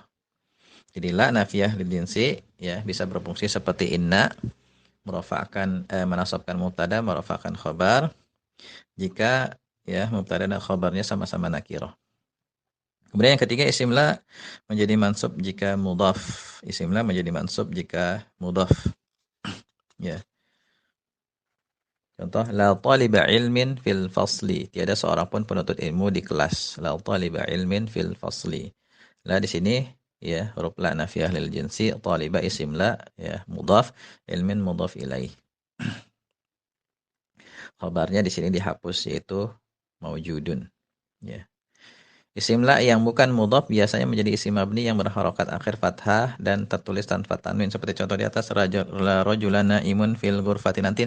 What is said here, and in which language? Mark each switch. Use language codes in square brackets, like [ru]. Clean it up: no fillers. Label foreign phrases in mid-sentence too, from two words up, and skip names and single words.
[id] Jadi [ar] la nafiyah lil jinsi [id] ya bisa berfungsi seperti inna menasabkan mubtada merofakkan khabar jika ya mubtada dan khabarnya sama-sama nakirah. Kemudian yang ketiga isim la menjadi mansub jika mudhaf. Isim la menjadi mansub jika mudhaf. Ya. [ar] Contoh la taliba ilmin fil fasli. [id] Tiada seorang pun penuntut ilmu di kelas. [ar] La taliba ilmin fil fasli. [id] La di sini ya huruf [ar] la nafiyah lil jinsi, [id] taliba isim la ya mudhaf, ilmin [ar] mudhaf ilaih. [id] Khabarnya di sini dihapus yaitu maujudun. Ya. Isim la yang bukan mudhaf biasanya menjadi isim mabni yang berharokat akhir fathah dan tertulis tanpa tanwin seperti contoh di atas [ar] rajulana imun fil ghurfati [id] nanti.